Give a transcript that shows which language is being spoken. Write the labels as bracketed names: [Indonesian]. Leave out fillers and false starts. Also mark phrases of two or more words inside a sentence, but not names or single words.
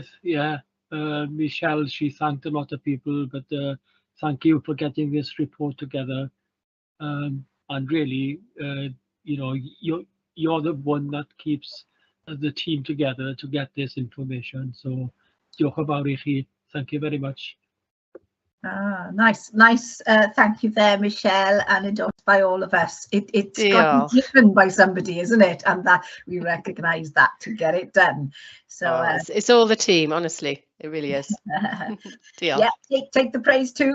[English] Yeah, Michelle, she thanked a lot of people, but thank you for getting this report together. And really, you know, you're the one that keeps the team together to get this information. So, [Welsh] diolch yn fawr I chi. [English] Thank you very much. Nice. Thank you there, Michelle, and endorsed by all of us. It's got to be given by somebody, isn't it? And that we recognise that to get it done. So it's all the team, honestly. It really is. Yeah, take the praise too.